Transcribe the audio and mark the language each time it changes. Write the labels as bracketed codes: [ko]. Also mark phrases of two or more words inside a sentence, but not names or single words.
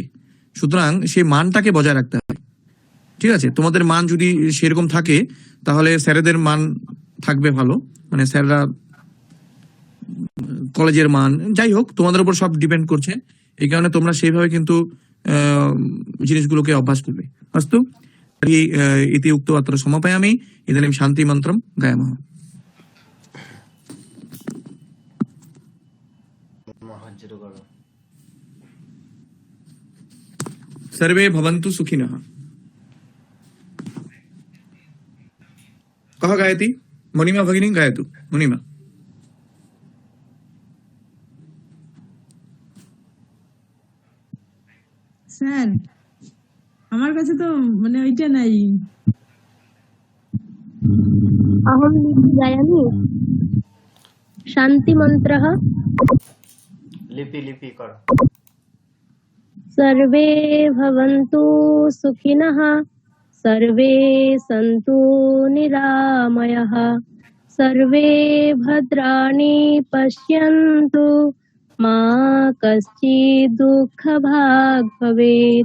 [bn] সুতরাং সেই মানটাকে বজায় রাখতে হবে, ঠিক আছে? তোমাদের মান যদি সেরকম থাকে তাহলে স্যারেদের মান থাকবে ভালো, মানে স্যাররা কলেজের মান, যাই হোক তোমাদের উপর সব ডিপেন্ড করছে। এই কারণে তোমরা সেইভাবে কিন্তু জিনিসগুলোকে অভ্যাস করবে। [sa] अस्तु, तर्हि इति उक्त्वा अत्र समापयामि। इदानीं शान्तिमन्त्रं गायामः। सर्वे भवन्तु सुखिनः। कः गायति? मुनिमा भगिनी गायतु। मुनिमा। [bn] স্যার আমার কাছে তো মানে ওইটা নাই। [sa] अहं गायामि। शान्तिमन्त्रः। लिपि लिपि कर। सर्वे भवन्तु सुखिनः, सर्वे सन्तु निरामयः, सर्वे भद्राणि पश्यन्तु, मा कश्चित् दुःखभाग् भवेत्।